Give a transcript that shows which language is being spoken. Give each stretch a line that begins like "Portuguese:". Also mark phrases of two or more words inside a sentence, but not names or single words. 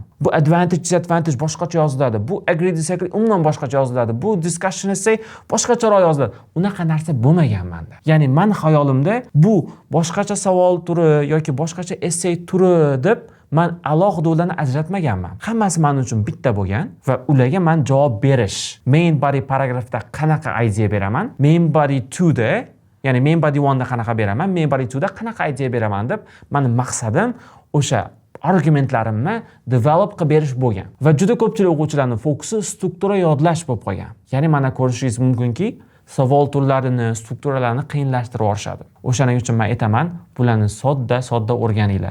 Uzbek: Bu
English: advantage, disadvantage
Uzbek: boshqacha yoziladi. Bu
English: agree, disagree
Uzbek: umuman boshqacha yoziladi. Bu
English: discussion essay
Uzbek: boshqacharoq yoziladi. Unaqa narsa bo'lmagan menda. Ya'ni men xayolimda bu boshqacha savol turi yoki boshqacha essay turi deb men alohida ularni ajratmaganman. Hammasi men uchun bitta bo'lgan va ularga men javob berish.
English: Main body
Uzbek: paragrafda qanaqa idea beraman,
English: main body
Uzbek: 2da, ya'ni
English: main body
Uzbek: 1da qanaqa beraman,
English: main body
Uzbek: 2da qanaqa idea beraman deb mening maqsadim o'sha argumentlarimni develop qilib berish bo'lgan. Va juda ko'pchilik o'quvchilarning fokusi struktura yodlash bo'lib qolgan. Ya'ni mana ko'rishingiz mumkinki, savol turlarini, strukturalarni qiyinlashtirib yuborishadi. O'shaning uchun men aytaman, bularni sodda o'rganinglar.